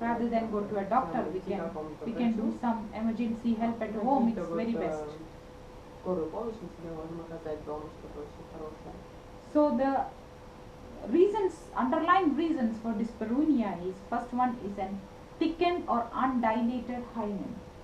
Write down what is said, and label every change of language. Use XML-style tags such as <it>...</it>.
<en>Rather than go to a doctor, we can do some emergency help at home. It's very best.</en> <ru>Скорую помощь мы себе можем оказать дома, что-то очень хорошее.</ru> <en>So the underlying reasons for dyspareunia is, first one is an thickened or undilated hymen.</en>